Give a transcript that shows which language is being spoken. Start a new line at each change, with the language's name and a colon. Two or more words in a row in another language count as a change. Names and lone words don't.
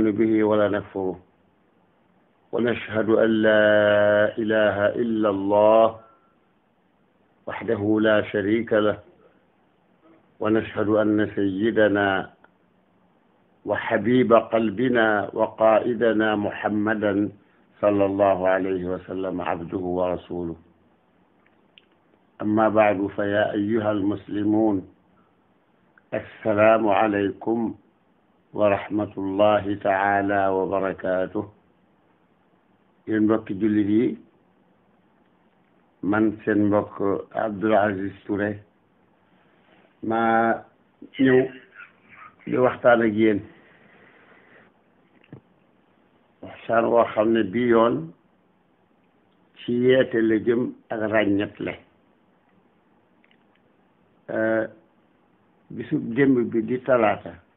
Arabic: به ولا نكفره ونشهد أن لا إله إلا الله وحده لا شريك له ونشهد أن سيدنا وحبيب قلبنا وقائدنا محمدا صلى الله عليه وسلم عبده ورسوله أما بعد فيا أيها المسلمون السلام عليكم ورحمة الله تعالى وبركاته
Wolof: yéen mbokki jullit yi man seen mbokk Abdoul Aziz Touré maa ñëw di waxtaan ak yéen waxtaan woo xam ne bii yoon ci yeete la jëm ak ràññetle bisub démb bi di talaata